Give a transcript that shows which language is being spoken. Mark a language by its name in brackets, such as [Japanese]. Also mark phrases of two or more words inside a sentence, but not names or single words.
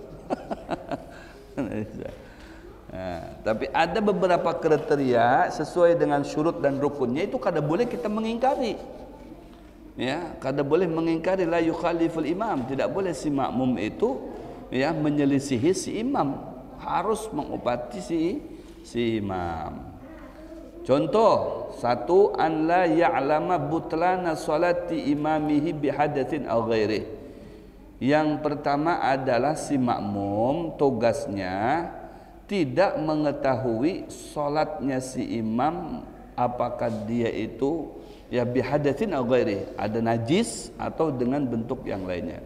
[Banjar] Nah, tapi ada beberapa kriteria sesuai dengan syurut dan rukunnya itu kada boleh kita mengingkari. Ya, kada boleh mengingkari, [Arabic] la yukhaliful imam. [Indonesian] Tidak boleh si makmum itu ya menyelisihi si imam, harus mengupati si imam. Contoh, 1, [Arabic] an la ya'lama butlana salati imamihi bihadatsin aw ghairi. [Indonesian] Yang pertama adalah si makmum tugasnya tidak mengetahui salatnya si imam apakah dia itu ya [Arabic] bihadatsin aw ghairi, [Indonesian] ada najis atau dengan bentuk yang lainnya.